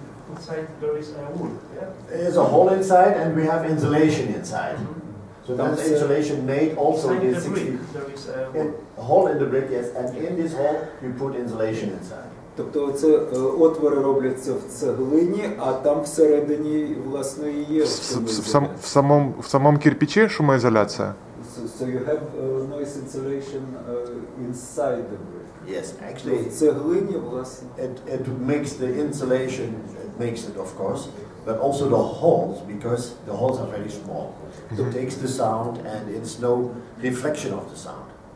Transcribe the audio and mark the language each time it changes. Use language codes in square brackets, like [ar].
[en] Inside there is a wood, yeah? There's a hole inside and we have insulation inside. So that's insulation made also in 60. There is a hole in the brick, yes, and in this hole you put insulation inside. [uk] Тобто це отвори робляться в цеглині, а там всередині, власне, і є шумоізоляція. [ru] В самом кирпиче шумоизоляция? [en] So you have noise insulation inside the brick. Yes, actually, it makes the insulation, it makes it of course, but also the holes, because the holes are very small. So it takes the sound and it's no reflection of the sound.